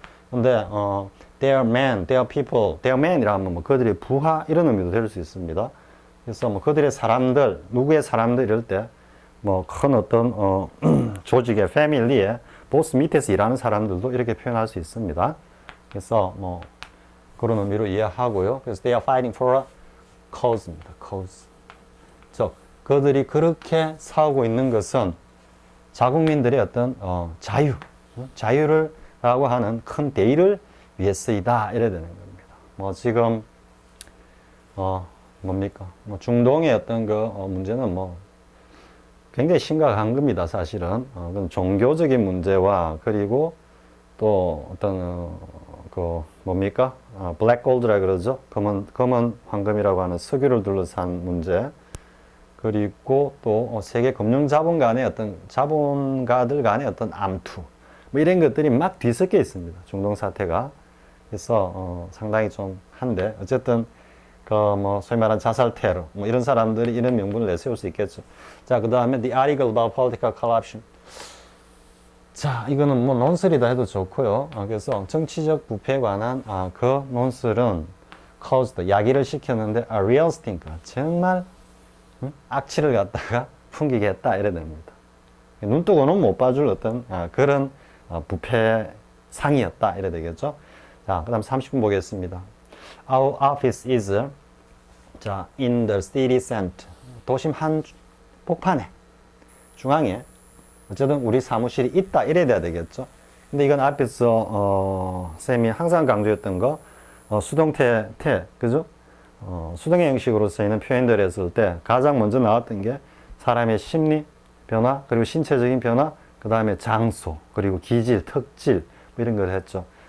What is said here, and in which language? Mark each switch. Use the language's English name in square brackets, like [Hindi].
[Korean] 근데 [English] their men, their people, their men [Korean] 이라 하면 그들의 부하 이런 의미도 될 수 있습니다. 그래서 그들의 사람들, 누구의 사람들 이럴 때 큰 어떤 조직의 패밀리의 보스 밑에서 일하는 사람들도 이렇게 표현할 수 있습니다. 그래서 그런 의미로 이해하고요. 그래서 [English] they are fighting for a cause입니다. cause. [Korean] 즉 그들이 그렇게 싸우고 있는 것은 자국민들의 어떤 자유를 라고 하는 큰 대의를 위해서이다 이래야 되는 겁니다. 지금 뭡니까? 중동의 어떤 그 문제는 굉장히 심각한 겁니다. 사실은 종교적인 문제와 그리고 또 어떤 그 뭡니까? 블랙 골드라 그러죠. 검은 황금이라고 하는 석유를 둘러싼 문제. 그리고 또 세계 금융 자본가들 간의 어떤 암투. 이런 것들이 막 뒤섞여 있습니다. 중동 사태가. 그래서 상당히 좀 한데 어쨌든 소위 말하는 자살 테러 이런 사람들이 이런 명분을 내세울 수 있겠죠. 자, 그 다음에 [English] the article about political corruption. [Korean] 자, 이거는 논설이다 해도 좋고요. 그래서 정치적 부패에 관한 그 논설은 caused 야기를 시켰는데 [English] a real stinker [Korean] 정말 악취를 갖다가 풍기게 했다 이래 됩니다. 눈 뜨고는 못 봐줄 어떤 그런 부패 상이었다 이래 되겠죠. 자, 그 다음 30분 보겠습니다. [English] Our office is in the city center. [Korean] 도심 한복판에 중앙에 어쨌든 우리 사무실이 있다 이래야 되겠죠. 근데 이건 앞에서 쌤이 항상 강조했던 거 수동태 그죠? 수동의 형식으로 쓰이는 표현들 했을 때 가장 먼저 나왔던 게 사람의 심리 변화 그리고 신체적인 변화 그 다음에 장소 그리고 기질 특질 이런 걸 했죠.